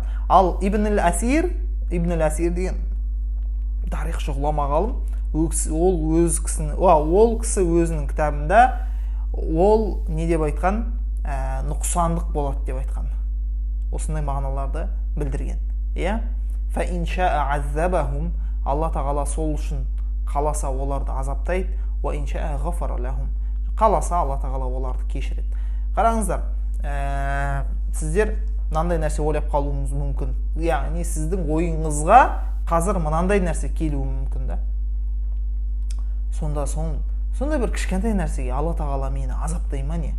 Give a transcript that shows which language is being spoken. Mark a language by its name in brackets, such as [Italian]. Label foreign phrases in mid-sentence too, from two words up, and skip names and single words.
[Kazakh] Ал Ибн әл-Асир деген тарихшы ғұлама ғалым, ол кісі өзінің кітабында ол не деп айтқан? Нұқсандық болады деп айтқан. Осындай мағыналарды білдірген. [Arabic] فإن شاء عذبهم, [Kazakh] Алла тағала сол үшін қаласа оларды азаптайды, [Arabic] وإن شاء غفر لهم, [Kazakh] қаласа Алла тағала оларды кешіреді. Қараңыздар, сіздер мынандай нәрсе ойлап қалуыңыз мүмкін. Яғни сіздің ойыңызға қазір мынандай нәрсе келуі мүмкін да. Сондай бір кішкентай нәрсеге Алла тағала мені азаптай ма не?